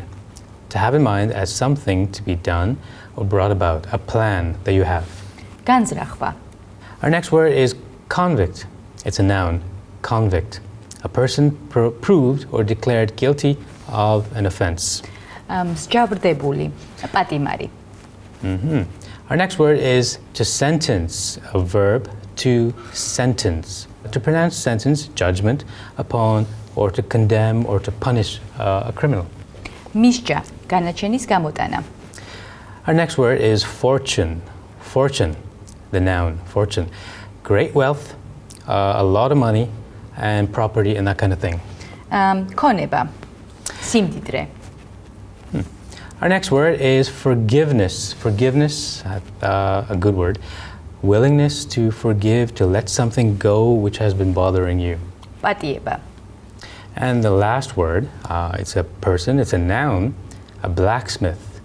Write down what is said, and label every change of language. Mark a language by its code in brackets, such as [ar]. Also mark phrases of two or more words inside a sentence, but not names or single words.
[en] To have in mind as something to be done or brought about, a plan that you have. [ka] განზრახვა. [en] Our next word is convict. It's a noun, convict. A person proved or declared guilty of an offense. [ka] მსჯავრდებული. პატიმარი. [en] Our next word is to sentence, a verb, to sentence. To pronounce sentence, judgment upon, or to condemn or to punish a criminal. [ka] მისჯა. განაჩენის გამოტანა. [en] Our next word is fortune. Fortune, the noun, fortune. Great wealth, a lot of money, and property and that kind of thing. [ka] ქონება. სიმდიდრე. [en] Our next word is forgiveness. Forgiveness, a good word. Willingness to forgive, to let something go which has been bothering you. [ka] პატიება. [en] And the last word, it's a person, it's a noun, a blacksmith.